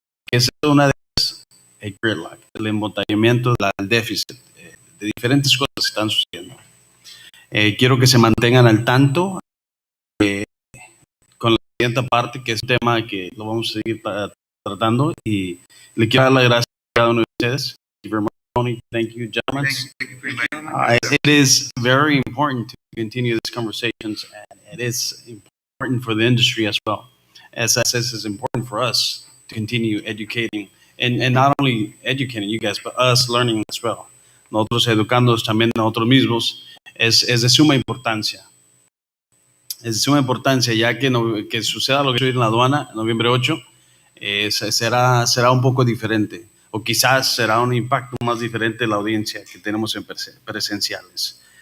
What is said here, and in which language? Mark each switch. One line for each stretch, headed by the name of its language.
Spanish: Que es una de ellas, el Gridlock, el embotellamiento, el déficit, de diferentes cosas que están sucediendo. Quiero que se mantengan al tanto con la siguiente parte, que es un tema que lo vamos a seguir tratando, y le quiero dar las gracias a cada uno de ustedes.
English: Thank you very much, Tony. Thank you, gentlemen. It is very important to continue these conversations, and it is important for the industry as well. As I said, it's important for us to continue educating, and not only educating you guys, but us learning as well.
Spanish: Nosotros educándonos también a nosotros mismos es de suma importancia. Es de suma importancia, ya que suceda lo que sucedió en la aduana, noviembre 8, será un poco diferente, o quizás será un impacto más diferente de la audiencia que tenemos en presenciales.